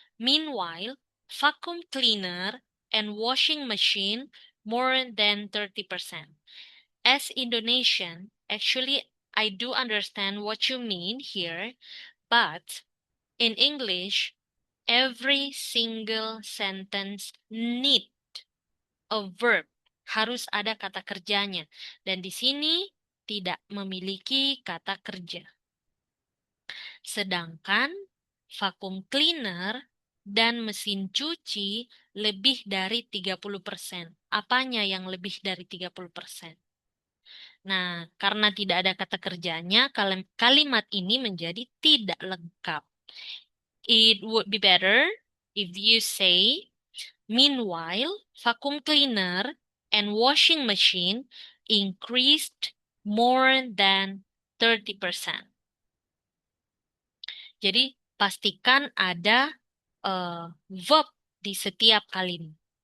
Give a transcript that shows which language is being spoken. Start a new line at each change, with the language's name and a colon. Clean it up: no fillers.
English: Meanwhile, vacuum cleaner and washing machine more than 30%. As Indonesian, actually, I do understand what you mean here, but in English, every single sentence need a verb.
Indonesian: Harus ada kata kerjanya. Dan di sini tidak memiliki kata kerja. Sedangkan vacuum cleaner dan mesin cuci lebih dari 30%. Apanya yang lebih dari 30%? Nah, karena tidak ada kata kerjanya, kalimat ini menjadi tidak lengkap.
English: It would be better if you say, meanwhile, vacuum cleaner and washing machine increased more than 30%.
Indonesian: Jadi pastikan ada verb di setiap kalimat.